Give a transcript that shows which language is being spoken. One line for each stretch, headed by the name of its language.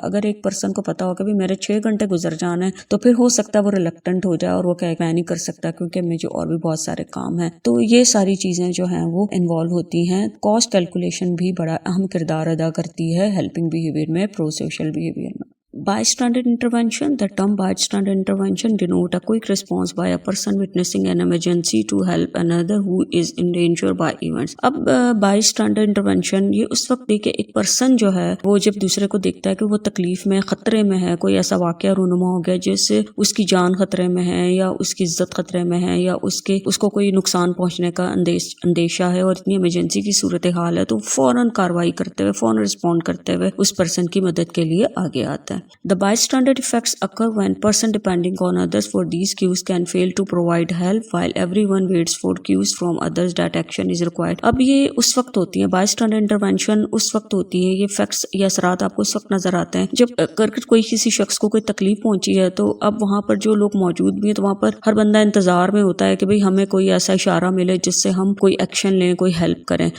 Urdu: اگر ایک پرسن کو پتا ہو کہ میرے 6 گھنٹے گزر جانا ہے تو پھر ہو سکتا ہے وہ ریلکٹنٹ ہو جائے اور وہ کہ میں نہیں کر سکتا کیونکہ مجھے اور بھی بہت سارے کام ہیں. تو یہ ساری چیزیں جو ہیں وہ انوالو ہوتی ہیں. کاسٹ کیلکولیشن بھی بڑا اہم کردار ادا کرتی ہے ہیلپنگ بیہیویئر میں, پرو سوشل بیہیویئر میں.
English: Bystander intervention. The term bystander intervention denote a quick response by a person witnessing an emergency to help another who is in danger by events.
Urdu: اب bystander intervention یہ اس وقت دیکھے ایک person جو ہے وہ جب دوسرے کو دیکھتا ہے کہ وہ تکلیف میں خطرے میں ہے, کوئی ایسا واقعہ رونما ہو گیا جس سے اس کی جان خطرے میں ہے یا اس کی عزت خطرے میں ہے یا اس کو کوئی نقصان پہنچنے کا اندیشہ ہے اور اتنی ایمرجنسی کی صورتحال ہے, تو فوراً کارروائی کرتے ہوئے, فوراً رسپونڈ کرتے ہوئے اس پرسن کی مدد کے لیے آگے آتا ہے.
English: The bystander effects occur when person depending on others for these cues can fail to provide help while everyone waits for cues from others that action is required.
Urdu: اب یہ اس وقت ہوتی ہے bystander intervention, اس وقت ہوتی ہے یہ فیکٹس یا اثرات آپ کو اس وقت نظر آتے ہیں جب اگر کوئی کسی شخص کو کوئی تکلیف پہنچی ہے تو اب وہاں پر جو لوگ موجود بھی ہیں تو وہاں پر ہر بندہ انتظار میں ہوتا ہے کہ بھئی ہمیں کوئی ایسا اشارہ ملے جس سے ہم کوئی ایکشن لیں, کوئی ہیلپ کریں.